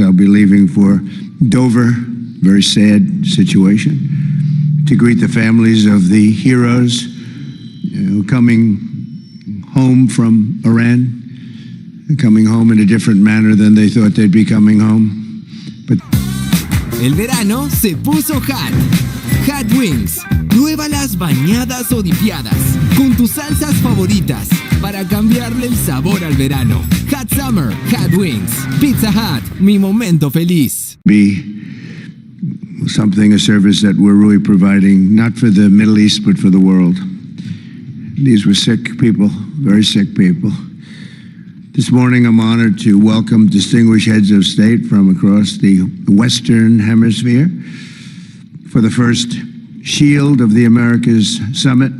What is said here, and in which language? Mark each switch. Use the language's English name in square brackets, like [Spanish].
[English] I'll be leaving for Dover, very sad situation, to greet the families of the heroes coming home from Iran, coming home in a different manner than they thought they'd be coming home. But [Spanish] el verano se puso hot. Hot Wings. Prueba las bañadas o dipiadas con tus salsas favoritas para cambiarle el sabor al verano. Hot Summer, Hot Wings. Pizza Hut, mi momento feliz. [English] Be something, a service that we're really providing, not for the Middle East, but for the world. These were sick people, very sick people. This morning, I'm honored to welcome distinguished heads of state from across the Western Hemisphere for the first Shield of the Americas Summit.